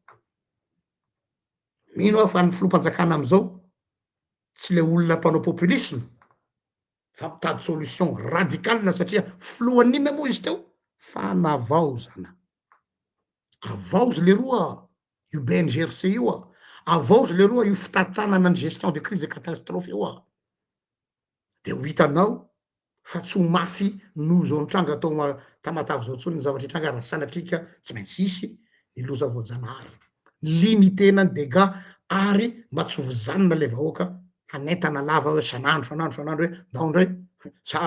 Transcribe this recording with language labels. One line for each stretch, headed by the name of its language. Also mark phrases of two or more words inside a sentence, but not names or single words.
Malagasy: mino aho fa ny filoam-panjakana am'izao tsy le olona mpanao populisme fa mitady
French: solution radicale
Malagasy: satria filohan'inona moa izy teo fa navao zana avao izy le roa io BNGRC io avao izy leroa io fitantanana ny
French: gestion de crise de catastrophe
Malagasy: io de ho hitanao fa tsy ho mafy no zao nitranga atao tamatavy zao tsony ny zavatra hitranga raha sanatrika tsy maintsy isy ny loza voajanahary limitena ny dégâts ary mba tsy ho zanona le vahoaka hanentana lava hoe sanandro hoe ndao ndray sa